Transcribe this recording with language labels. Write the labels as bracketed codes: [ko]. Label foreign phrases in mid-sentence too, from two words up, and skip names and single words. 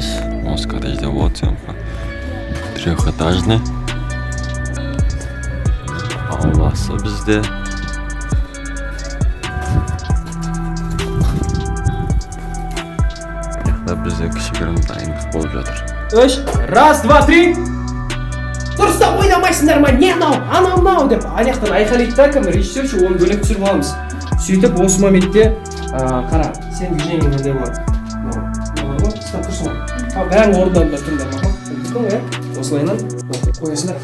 [kk] Осы коттеджде [ru] вот съемка. [kk] Трехэтажный. Ауласы бізде. Бізде кішігірім дайындық болып жатыр. Үш, [ru] раз, два, три. [kk] Дұрыста ойнамайсыңдар ма? Не анау деп аяқтан айқайлайды да кім режиссер ше, оны бөлек түсіріп аламыз. Сөйтіп осы моментте қара, сен движение мынандай болады. Мынау ұстап тұрсың ғой. Бәрін орындарында тұрыңдар ма? Тұрдың ғой, осылайынан қоясыңдар.